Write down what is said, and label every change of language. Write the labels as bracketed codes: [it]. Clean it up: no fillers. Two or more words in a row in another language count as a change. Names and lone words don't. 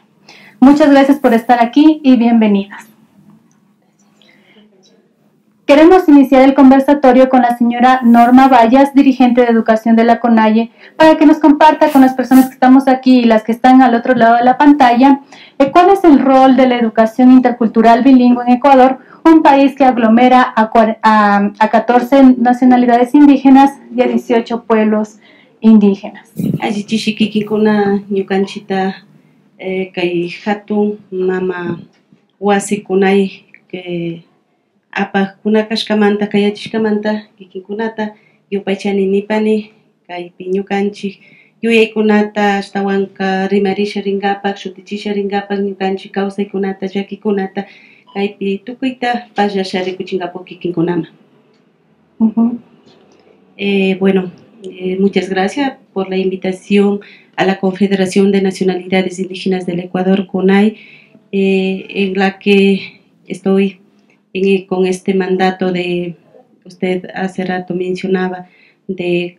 [es] Muchas gracias por estar aquí y bienvenidas. Queremos iniciar el conversatorio con la señora Norma Vallas, dirigente de Educación de la CONAIE, para que nos comparta con las personas que estamos aquí y las que están al otro lado de la pantalla, cuál es el rol de la educación intercultural bilingüe en Ecuador, un país que aglomera a 14 nacionalidades indígenas y a 18 pueblos indígenas. [qu] Kuna ñukanchita kay hatun mama wasikunay que apa kashkamanta kayachishkamanta kikinkunata yupaychani nipani kaypi ñukanchik yuyaykunata ashtawanka rimarisha rinkapak shutichisha rinkapak ñukanchik kawsaykunata llakikunata kaypi tukuyta pallashpa rikuchinkapak kikinkunama. [es] Bueno, muchas gracias por la invitación a la Confederación de Nacionalidades Indígenas del Ecuador, CONAIE, en la que estoy con este mandato de, usted hace rato mencionaba, de